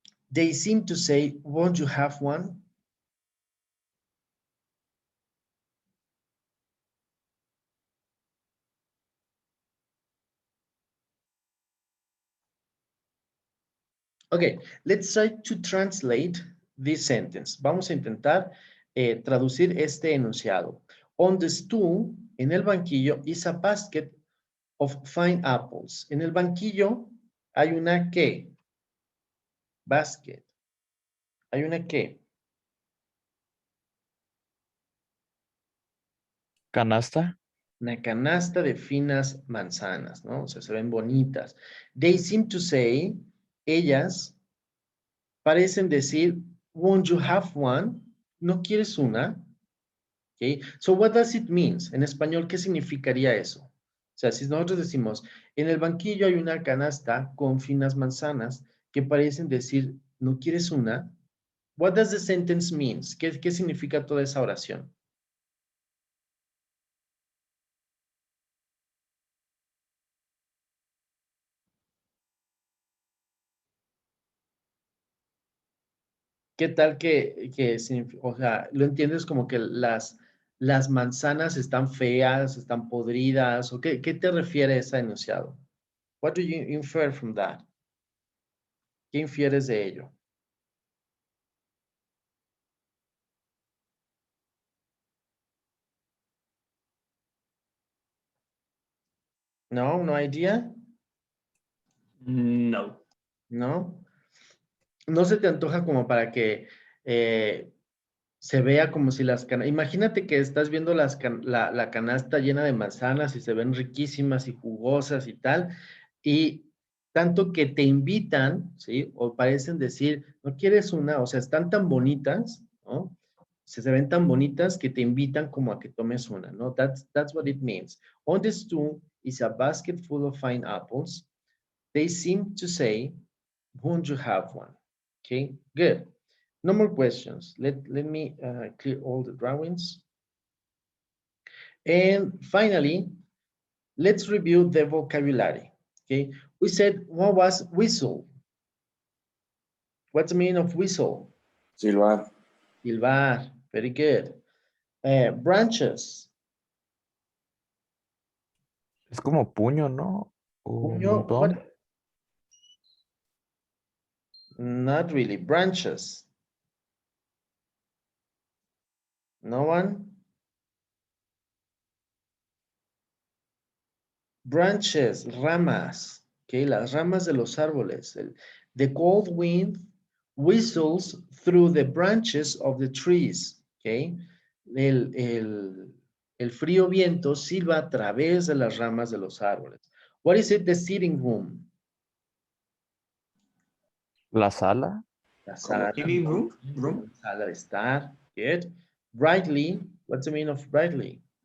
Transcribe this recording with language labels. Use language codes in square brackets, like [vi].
[en] They seem to say, won't you have one? Okay, let's try to translate this sentence. [es] Vamos a intentar traducir este enunciado. [en] On the stool, [es] en el banquillo, [en] is a basket of fine apples. [es] En el banquillo hay una ¿qué? Basket. Hay una ¿qué? ¿Canasta? Una canasta de finas manzanas, ¿no? O sea, se ven bonitas. [en] They seem to say, [es] ellas parecen decir, [en] won't you have one? [es] ¿No quieres una? [en] Okay. So what does it mean? [es] En español, ¿qué significaría eso? O sea, si nosotros decimos, en el banquillo hay una canasta con finas manzanas que parecen decir, ¿no quieres una? [en] What does the sentence mean? [es] ¿Qué significa toda esa oración? ¿Qué tal o sea, lo entiendes como que las manzanas están feas, están podridas, o qué te refiere ese enunciado? [en] What do you infer from that? ¿Qué infieres de ello? No, no idea? No. [es] ¿No? ¿No se te antoja como para que se vea como si las canastas... Imagínate que estás viendo la canasta llena de manzanas y se ven riquísimas y jugosas y tal, y tanto que te invitan, ¿sí? O parecen decir, ¿no quieres una? O sea, están tan bonitas, ¿no? Se ven tan bonitas que te invitan como a que tomes una, ¿no? [en] That's what it means. On the stool is a basket full of fine apples. They seem to say, won't you have one? Okay, good. No more questions. Let me clear all the drawings. And finally, let's review the vocabulary. Okay, we said, what was whistle? What's the meaning of whistle? [es] Silbar. [en] Silbar, very good. Branches. [es] Es como puño, ¿no? O Puño, montón. [en] what? Not really. Branches. No one? Branches, ramas. [es] Okay, las ramas de los árboles. [en] The cold wind whistles through the branches of the trees. [es] Okay, el frío viento silba a través de las ramas de los árboles. [en] What is it? The sitting room. [es] La sala. La sala. [en] Living room? Room? [es] Sala de estar. [en] Good. Brightly. What's the meaning of brightly?